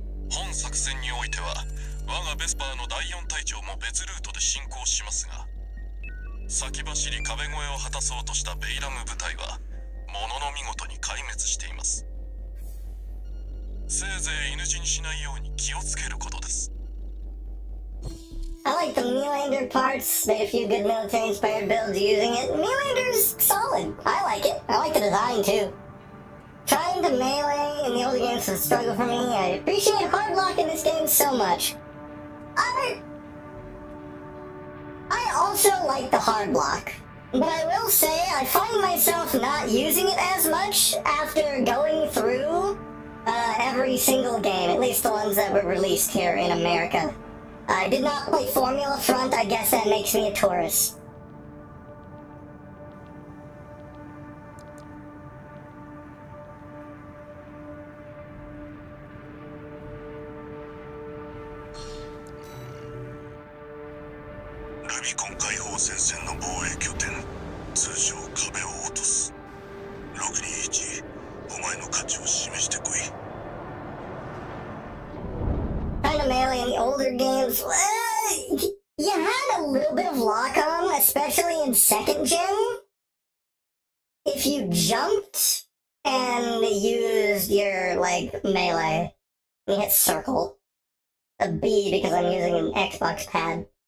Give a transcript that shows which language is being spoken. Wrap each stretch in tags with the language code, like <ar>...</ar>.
<ja>本作戦においては、我がベスパーの第4隊長も別ルートで進行しますが、先走り壁越えを果たそうとしたベイラム部隊は、ものの見事に壊滅しています。せいぜい犬死にしないように気をつけることです。</ja> <en>I like the Melander parts. Made a few good military-inspired builds using it. Melander's solid. I like it. I like the design too. Trying to melee in the older games was a struggle for me. I appreciate hard lock in this game so much. I also like the hard block, but I will say I find myself not using it as much after going through every single game, at least the ones that were released here in America. I did not play Formula Front. I guess that makes me a tourist.</en> <ja>Rubicon 解放戦線の防衛拠点、通称壁を落とす。 621、お前の価値を示してこい。</ja> <en>Kind of melee in the older games. You had a little bit of lock on, especially in second gen. If you jumped and used your like melee, you hit circle, a B because I'm using an Xbox pad.</en>